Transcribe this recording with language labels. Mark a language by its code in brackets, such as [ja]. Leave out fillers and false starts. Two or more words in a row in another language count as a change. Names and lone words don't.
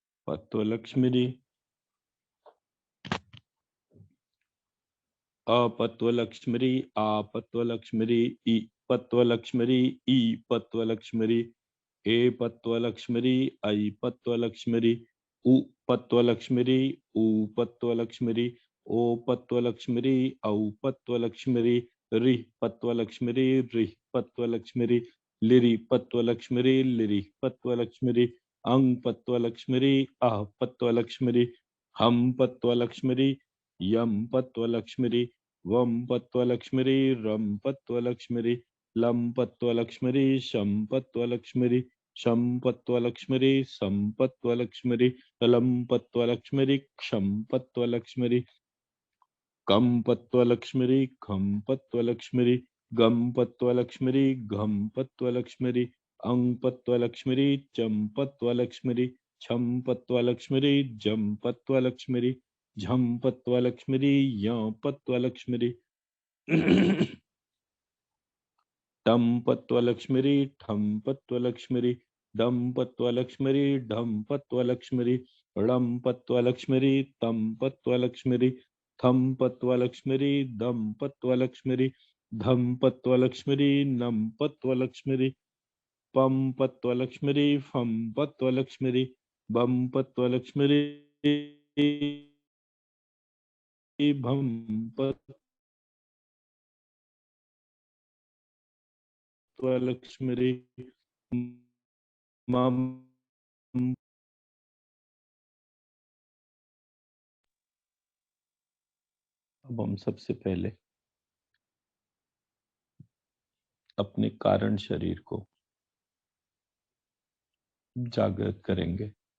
[sa] पत्वलक्ष्मी अपत्वलक्ष्मी आपत्वलक्ष्मी इ पत्वलक्ष्मी ई पत्वलक्ष्मी ए पत्वलक्ष्मी ऐ पत्वलक्ष्मी उ पत्वलक्ष्मी ऊ पत्वलक्ष्मी ओ पत्वलक्ष्मी औ पत्वलक्ष्मी रि पत्वलक्ष्मी रि पत्वलक्ष्मी लिरि पत्वलक्ष्मी लिरि पत्वलक्ष्मी अं पत्वलक्ष्मी अह पत्वलक्ष्मी हम पत्वलक्ष्मी यम पत्वलक्ष्मी वम पत्वलक्ष्मी रम पत्वलक्ष्मी लं पत्वलक्ष्मी शं पत्वलक्ष्मी शं पत्वलक्ष्मी सं पत्वलक्ष्मी लं पत्वलक्ष्मी क्षं पत्वलक्ष्मी कं पत्वलक्ष्मी खं पत्वलक्ष्मी गं पत्वलक्ष्मी घं पत्वलक्ष्मी अं पत्वलक्ष्मी चं पत्वलक्ष्मी छं पत्वलक्ष्मी जं पत्वलक्ष्मी झं पत्वलक्ष्मी य पत्वलक्ष्मी टं पत्वलक्ष्मी ठं पत्वलक्ष्मी डं पत्वलक्ष्मी ढं पत्वलक्ष्मी ळं पत्वलक्ष्मी तं पत्वलक्ष्मी थं पत्वलक्ष्मी दं पत्वलक्ष्मी धं पत्वलक्ष्मी नं पत्वलक्ष्मी पं पत्वलक्ष्मी फं पत्वलक्ष्मी बं पत्वलक्ष्मी भं पत्वलक्ष्मी मम [hi] अब हम सबसे पहले अपने कारण शरीर को जागृत करेंगे।